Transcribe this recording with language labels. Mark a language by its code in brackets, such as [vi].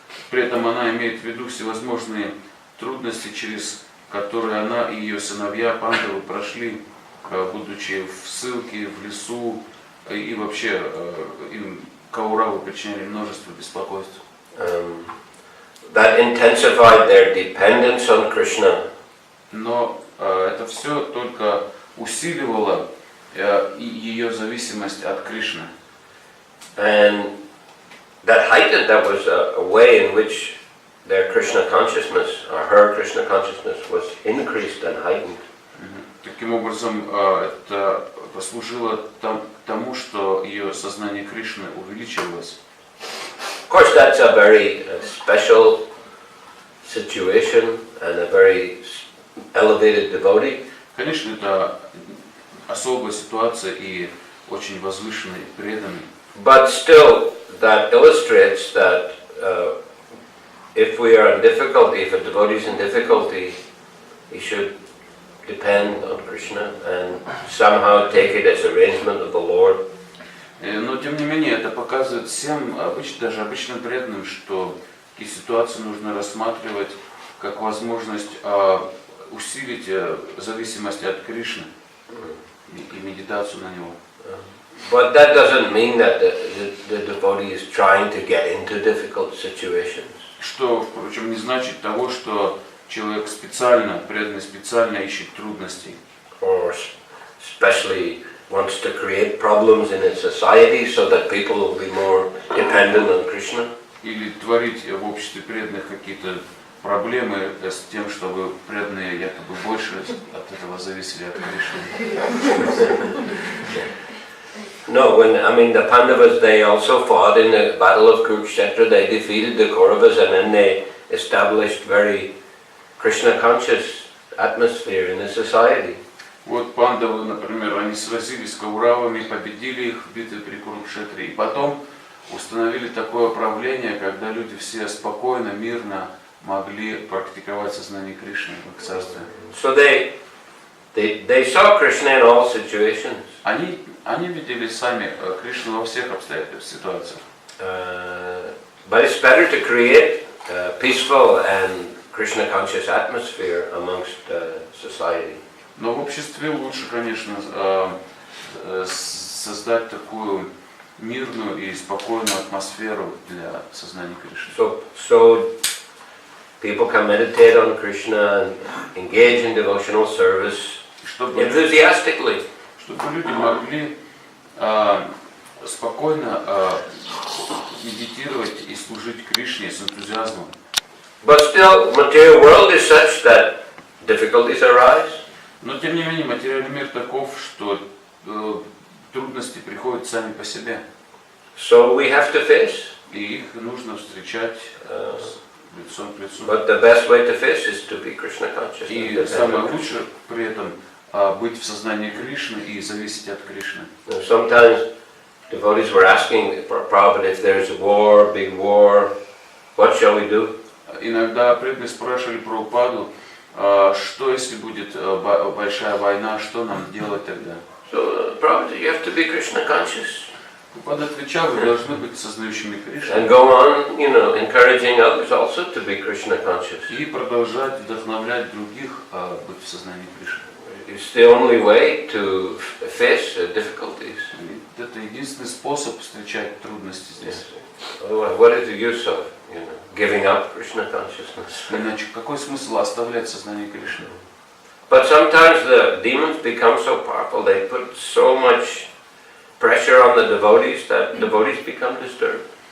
[ru] При этом она имеет в виду всевозможные трудности, через которые она и ее сыновья Пандавы прошли, будучи в ссылке, в лесу, и вообще им Кауравы причиняли множество беспокойств. [en] That intensified their dependence on Krishna. [ru] Но это все только усиливало ее зависимость от Кришны. [en] And that was a way in which their Krishna consciousness, or her Krishna consciousness, was increased and heightened. [ru] Таким образом, это послужило тому, что ее сознание Кришны увеличивалось. [en] Of course, that's a very special situation and a very elevated devotee. [ru] Конечно, это особая ситуация и очень возвышенный, преданный. [en] But still, that illustrates that if we are in difficulty, if a devotee is in difficulty, he should depend on Krishna and somehow take it as arrangement of the Lord. [ru] Но тем не менее, это показывает всем, даже обычным преданным, что такие ситуации нужно рассматривать как возможность усилить зависимость от Кришны и медитацию на него. [en] But that doesn't mean that the devotee is trying to get into difficult situations. [ru] Что, впрочем, не значит того, что человек специально, преданный специально ищет трудностей. [en] Or especially wants to create problems in its society so that people will be more dependent on Krishna. [ru] Или творить в обществе преданных какие-то проблемы с тем, чтобы преданные якобы больше от этого зависели от Кришны. [en] No, the Pandavas, they also fought in the battle of Kurukshetra. They defeated the Kauravas and then they established very Krishna-conscious atmosphere in the society. [ru] Вот Пандавы, например, они сразились с Кауравами, победили их в битве при Курукшетре, и потом установили такое правление, когда люди все спокойно, мирно могли практиковать сознание Кришны в их царстве. [en] So they saw Krishna in all situations. [ru] Они видели сами Кришну во всех обстоятельствах, ситуациях. [en] But it's better to create a peaceful and Krishna-conscious atmosphere amongst society. [ru] Но в обществе лучше, конечно, создать такую мирную и спокойную атмосферу для сознания Кришны. [en] So people can meditate on Krishna and engage in devotional service enthusiastically. [ru] Чтобы люди могли спокойно медитировать и служить Кришне с энтузиазмом. [en] But still, material world is such that difficulties arise. [ru] Но тем не менее материальный мир таков, что трудности приходят сами по себе. [en] So we have to face. [ru] И их нужно встречать лицом к лицу. [en] But the best way to face is to be Krishna conscious. [ru] И самое лучшее при этом быть в сознании Кришны и зависеть от Кришны. [en] Sometimes devotees were asking Prabhupada, if there's a war, big war, what shall we do? [ru] Иногда преданные спрашивали Прабхупаду, что если будет большая война, что нам делать тогда? [en] So Prabhupada, you have to be Krishna conscious. [ru] Прабхупада отвечал, вы должны быть сознающими Кришну. [en] And go on, encouraging others also to be Krishna conscious. [ru] И продолжать вдохновлять других быть в сознании Кришны. [en] It's the only way to face difficulties. [ru] Это единственный способ встречать трудности здесь. [en] Otherwise, what is the use of giving up Krishna consciousness? [ru] Иначе какой смысл оставлять сознание Кришны? [en] But sometimes the demons become so powerful, they put so much pressure on the devotees that devotees become disturbed.